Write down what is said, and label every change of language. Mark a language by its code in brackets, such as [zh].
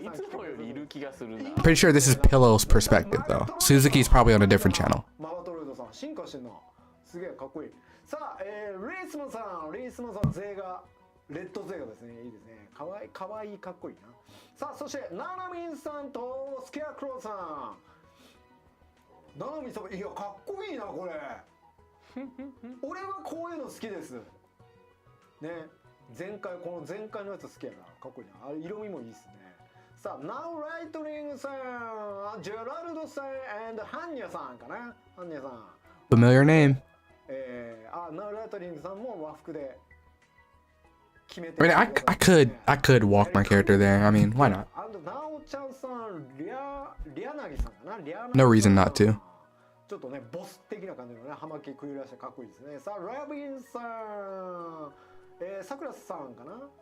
[en] I'm pretty sure this is Pillow's perspective though. Suzuki's probably on a different channel. [ja] 進化してんな。すげえかっこいい。さあ、レイスマンさんゼガレッドゼガですね。いいですね。かわいいかっこいいな。さあそしてナナミンさんとスケアクローさん。ナナミンさんいやかっこいいなこれ。俺はこういうの好きです。ね。前回のやつ好きやな。かっこいいな。あれ色味もいいですね。さあ、ナウライトニングさん、ジェラルドさん、and ハンニャさんかな。ハンニャさん。 [en] Familiar name. [ja] ナウライトニングさんも和服で決めて。 [en] I mean, I could walk my character there. I mean, why not? [ja] ナオちゃんさん、リアナギさんかな。 [en] No reason not to. [ja] ちょっとね、ボス的な感じのね、葉巻食いらしてかっこいいですね。さあ、ラビンさん、さくらさんかな。